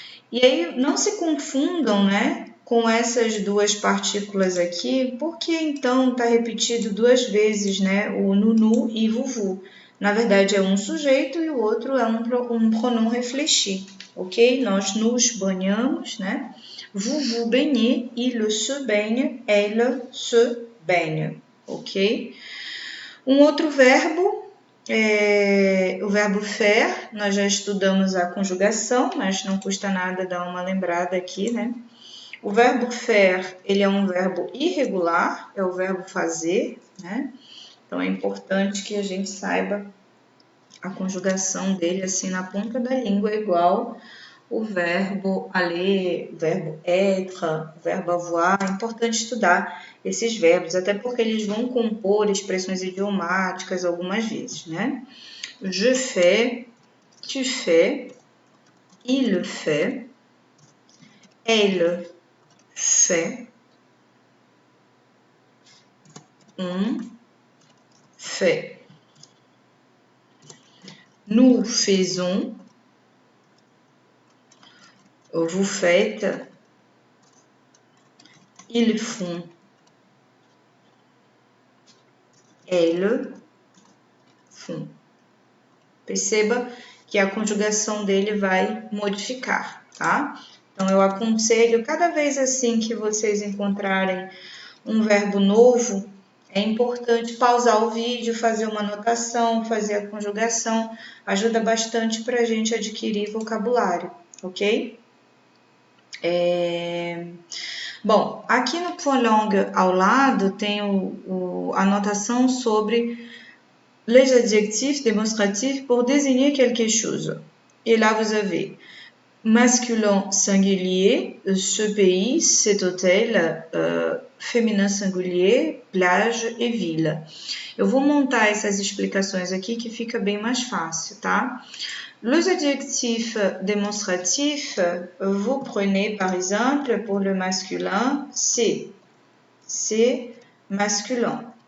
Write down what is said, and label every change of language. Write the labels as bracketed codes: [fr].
[pt] E aí, não se confundam, né, com essas duas partículas aqui, porque então está repetido duas vezes, né, o nunu e vuvu. Na verdade, é um sujeito e o outro é um pronom réfléchi, ok? Nós nos banhamos, né? [fr] Vous vous baignez, il se baigne, elle se baigne, ok? [pt] Um outro verbo é o verbo faire. Nós já estudamos a conjugação, mas não custa nada dar uma lembrada aqui, né? O verbo faire, ele é um verbo irregular, é o verbo fazer, né? Então é importante que a gente saiba a conjugação dele assim na ponta da língua, igual o verbo aller, o verbo être, o verbo avoir. É importante estudar esses verbos, até porque eles vão compor expressões idiomáticas algumas vezes, né? [fr] Je fais, tu fais, il fait, elle fait, on fait. Nous faisons, vous faites, ils font, elles font. [pt] Perceba que a conjugação dele vai modificar, tá? Então, eu aconselho, cada vez assim que vocês encontrarem um verbo novo, é importante pausar o vídeo, fazer uma anotação, fazer a conjugação. Ajuda bastante para a gente adquirir vocabulário, ok? Bom, aqui no point langue ao lado tem a anotação sobre [fr] les adjectifs démonstratifs pour désigner quelque chose. Et là, vous avez masculin singulier, ce pays, cet hôtel, féminin singulier, plage et ville. [pt] Eu vou montar essas explicações aqui que fica bem mais fácil, tá? [fr] Les adjectifs démonstratifs, vous prenez par exemple pour le masculin, c'est masculin.